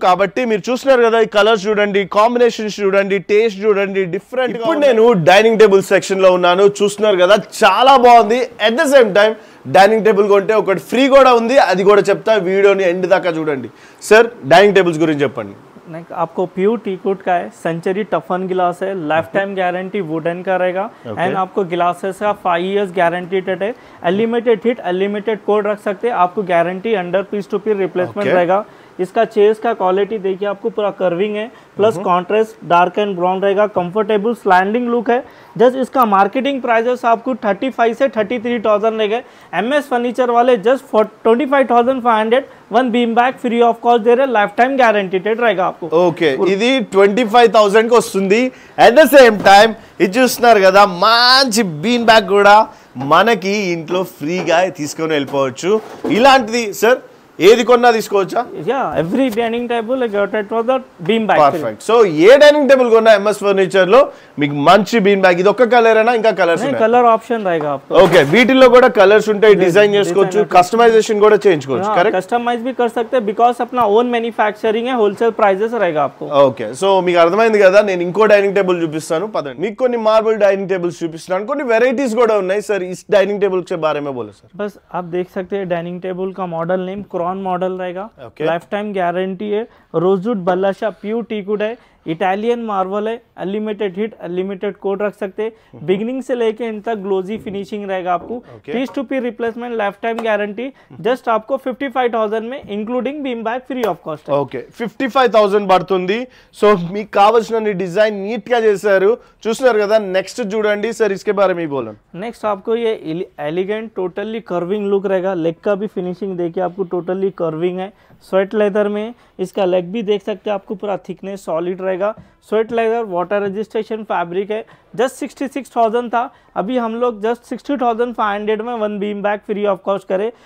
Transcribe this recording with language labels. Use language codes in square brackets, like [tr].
[te] కాబట్టి మీరు చూస్తున్నారు కదా, ఈ కలర్స్ చూడండి, కాంబినేషన్స్ చూడండి, టేస్ట్ చూడండి, డిఫరెంట్. ఇప్పుడు నేను డైనింగ్ టేబుల్ సెక్షన్ లో ఉన్నాను. చూస్తున్నారు కదా, చాలా బాగుంది. At the same time dining table కొంటే ఒకటి ఫ్రీ కూడా ఉంది, అది కూడా చెప్తా. వీడియోని ఎండ్ దాకా చూడండి. సార్ డైనింగ్ టేబుల్స్ గురించి చెప్పండి. [hi] आपको प्योर टीकवुड का है, सेंचुरी टफन गिलास है, लाइफ टाइम गारंटी वुडन का रहेगा. एंड आपको गिलासेस का 5 years गारंटीड है. अनलिमिटेड हिट, अनलिमिटेड कोड रख सकते हैं. आपको guarantee under piece to piece replacement रहेगा. इसका चेयर्स का क्वालिटी देखिए, आपको पूरा कर्विंग है, plus contrast dark and brown रहेगा. कंफर्टेबल स्लैंडिंग लुक है. जस्ट इसका मार्केटिंग प्राइसेस आपको 35 से 33,000 रहेगा. MS फर्नीचर वाले just 25,500 one beam bag free of cost दे रहे, लाइफ टाइम गारंटीड रहेगा आपको. [te] ఓకే, ఇది 25,000 కి వస్తుంది. అట్ ద సేమ్ టైం ఇది చూస్తున్నారు కదా, మంచి బీన్ బ్యాగ్ కూడా మనకి ఇంట్లో ఫ్రీగా తీసుకొని వెళ్ళిపోవచ్చు. ఇలాంటిది సార్ ఏది కొన్నా తీసుకోవచ్చా? [en] Yeah, every dining table get it for the beam bag. Perfect. [te] So ఏ dining table కొన్నా MS ఫర్నిచర్ లో మీకు మంచి బీమ్ బ్యాగ్. ఇది ఒక్క కలర్ అయినా ఇంకా కలర్స్ ఉన్నాయి? [hi] కలర్ ఆప్షన్ रहेगा आपको. [te] ఓకే, వీటిల్లో కూడా కలర్స్ ఉంటాయి, డిజైన్ చేసుకోవచ్చు, కస్టమైజేషన్ కూడా చేయించుకోవచ్చు. కరెక్ట్, [hi] कस्टमाइज भी कर सकते हैं बिकॉज़ अपना ओन मैन्युफैक्चरिंग है, होलसेल प्राइसेस रहेगा आपको. [te] ఓకే, సో మీకు అర్థమైంది కదా. నేను ఇంకో డైనింగ్ టేబుల్ చూపిస్తాను, పదండి. మీకు కొన్ని మార్బుల్ డైనింగ్ టేబుల్స్ చూపిస్తున్నాను, కొన్ని వెరైటీస్ కూడా ఉన్నాయి. [hi] సార్ इस डाइनिंग टेबल के बारे में बोलो सर. बस आप देख सकते हैं डाइनिंग टेबल का मॉडल नेम क्रॉन मॉडल रहेगा. लाइफ टाइम गारंटी है. रोजवुड बल्लाशा प्योर टीकवुड है, इटालियन मार्बल है, अनलिमिटेड हिट, अनलिमिटेड कोड रख सकते हैं. बिगिनिंग से लेके इन तक ग्लोजी फिनिशिंग रहेगा आपको. Piece to piece replacement, life time guarantee. Just आपको 55,000 में including beam bag free of cost. [te] Okay, 55,000 పడుతుంది. సో మీకు కావాల్సిన డిజైన్ నీట్ గా చేశారు, చూస్తున్నారు కదా. నెక్స్ట్ చూడండి సార్, [hi] इसके बारे में बोलो. नेक्स्ट आपको ये एलिगेंट टोटली कर्विंग लुक रहेगा. लेग का भी फिनिशिंग देखिए, आपको टोटली कर्विंग है. स्वेट लेदर में इसका लेग भी देख सकते हैं, आपको पूरा थिकनेस सॉलिड रहेगा. Sweat leather water registration fabric है. जस्ट 66,000 था, अभी हम लोग जस्ट 60,500 में one beam bag free of cost करे.